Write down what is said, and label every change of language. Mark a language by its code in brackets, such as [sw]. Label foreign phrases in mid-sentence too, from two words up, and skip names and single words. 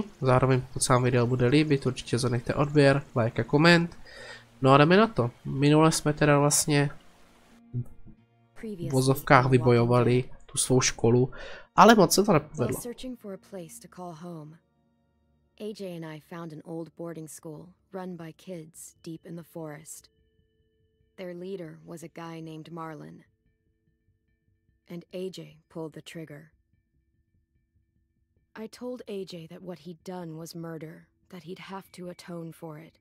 [cs] Zároveň pokud se vám video bude líbit, určitě zanechte odběr, like a koment. No a jdeme na to. Minule jsme teda vlastně v vozovkách vybojovali tu svou školu, ale moc se to nepovedlo. [en] AJ and I found an old boarding school run by kids deep in the forest. Their leader was a guy named Marlin. And AJ pulled the trigger. I told AJ that what he'd done was murder, that he'd have to atone for it.